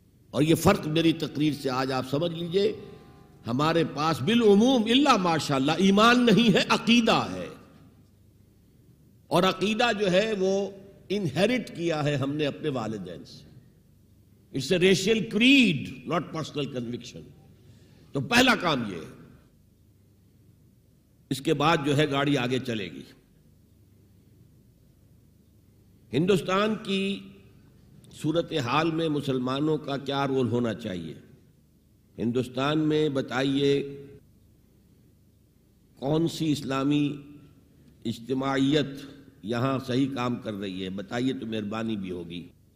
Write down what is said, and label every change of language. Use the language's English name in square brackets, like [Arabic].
[Urdu] اور یہ فرق میری تقریر سے آج آپ سمجھ لیجئے, ہمارے پاس بالعموم الا ماشاءاللہ ایمان نہیں ہے, عقیدہ ہے. اور عقیدہ جو ہے وہ انہیریٹ کیا ہے ہم نے اپنے والدین سے. [English] It's a racial creed not personal conviction. [Urdu] تو پہلا کام یہ ہے, اس کے بعد جو ہے گاڑی آگے چلے گی. ہندوستان کی صورتحال میں مسلمانوں کا کیا رول ہونا چاہیے؟ ہندوستان میں بتائیے کون سی اسلامی اجتماعیت یہاں صحیح کام کر رہی ہے, بتائیے تو مہربانی بھی ہوگی.